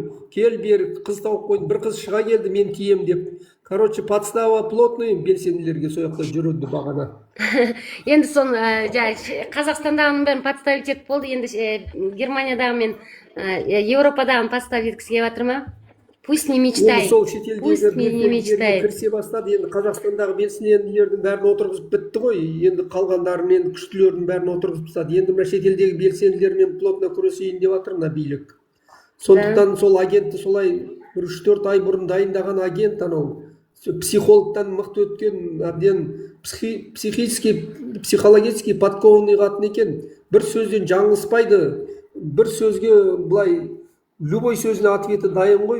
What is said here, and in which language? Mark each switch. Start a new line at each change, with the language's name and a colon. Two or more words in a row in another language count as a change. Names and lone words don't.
Kazakh: Кел Берік, қыз тауып қойды, бір қыз шыға келді, мен тием деп.
Russian: Короче, подстава плотный,
Kazakh: белсенділерге сояқта жүреді бағана. Енді сон Қазақстандағы бәрін подставить етіп болды, енді Германиядағы мен Европадағы подставить еткісі келіп жатыр ма?
Russian: Пусть не мечтай. Пусть не мечтай.
Kazakh: Кірсе бастады, енді Қазақстандағы белсенділердің бәрін отырғызып бітті ғой, енді қалғандарын енді күштілердің бәрін отырғызып тастады. Енді мына шетелдегі белсенділермен плотно күресейін деп жатыр мына билік. Сондықтан сол агентті солай 3-4 ай бұрын дайындаған агент анау психологтан мықты өткен, әбден
Russian: психический психологический подкованный
Kazakh: қатын екен, бір сөзден жаңылыспайды, бір сөзге былай любой сөзіне ответі дайын ғой.